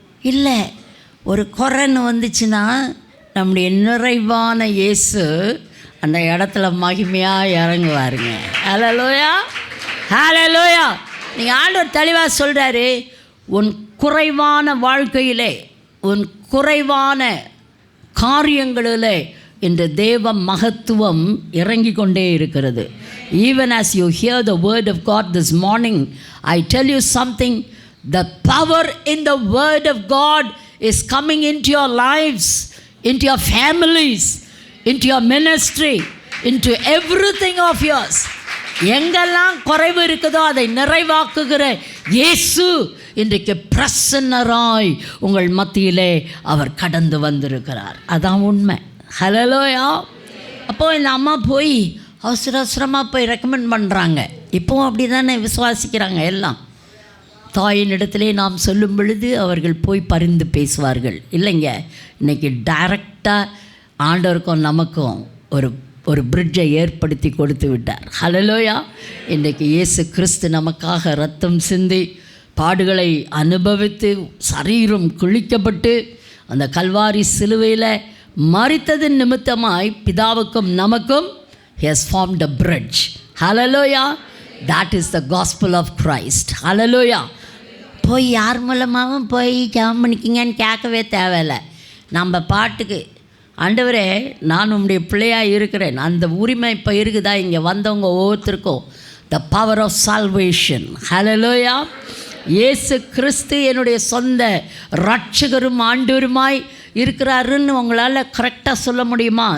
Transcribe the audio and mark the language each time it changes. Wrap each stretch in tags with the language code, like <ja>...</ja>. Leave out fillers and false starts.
<ta>இல்லை, ஒரு குறைன்னு வந்துச்சுன்னா நம்முடைய நிறைவான இயேசு அந்த இடத்துல மகிமையாக இறங்குவாருங்க. ஹல்லேலூயா, ஹல்லேலூயா. நீங்கள் ஆண்டவர் தெளிவாக சொல்கிறாரு, உன் குறைவான வாழ்க்கையிலே, உன் குறைவான காரியங்களிலே இந்த தேவ மகத்துவம் இறங்கி கொண்டே இருக்கிறது.</ta> <en>Even as you hear the word of God this morning, I tell you something, the power in the word of God is coming into your lives, into your families, into your ministry, into everything of yours.</en> <ta>எங்கெல்லாம் குறைவு இருக்குதோ அதை நிறைவாக்குகிற இயேசு இன்றைக்கு பிரசன்னராய் உங்கள் மத்தியிலே அவர் கடந்து வந்திருக்கிறார். அதான் உண்மை. ஹல்லேலூயா. அப்போது இந்த அம்மா போய் அவசரமாக போய் ரெக்கமெண்ட் பண்ணுறாங்க. இப்போவும் அப்படி தானே விசுவாசிக்கிறாங்க எல்லாம். தாயின் இடத்திலே நாம் சொல்லும் பொழுது அவர்கள் போய் பரிந்து பேசுவார்கள். இல்லைங்க, இன்றைக்கி டைரக்டாக ஆண்டவருக்கும் நமக்கும் ஒரு பிரிட்ஜை ஏற்படுத்தி கொடுத்து விட்டார். ஹல்லேலூயா. இன்றைக்கு இயேசு கிறிஸ்து நமக்காக ரத்தம் சிந்தி பாடுகளை அனுபவித்து சரீரம் கிழிக்கப்பட்டு அந்த கல்வாரி சிலுவையில் மரித்ததின் நிமித்தமாய் பிதாவுக்கும் நமக்கும்</ta> <en>he has formed a bridge. Hallelujah. That is the gospel of Christ. Hallelujah.</en> <ta>போய் யார் மூலமாகவும் போய் ஜெபம் பண்ணிக்கிங்கன்னு கேட்கவே தேவையில்லை. நம்ம பாட்டுக்கு ஆண்டவரே நான் உம்முடைய பிள்ளையாக இருக்கிறேன், அந்த உரிமை இப்போ இருக்குதா இங்கே வந்தவங்க ஒவ்வொருத்தருக்கும்.</ta> <en>the power of salvation.</en> <ta>Hallelujah. இயேசு கிறிஸ்து என்னுடைய சொந்த இரட்சகரும் ஆண்டவருமாய் இருக்கிறாருன்னு உங்களால் கரெக்டாக சொல்ல முடியுமா?</ta>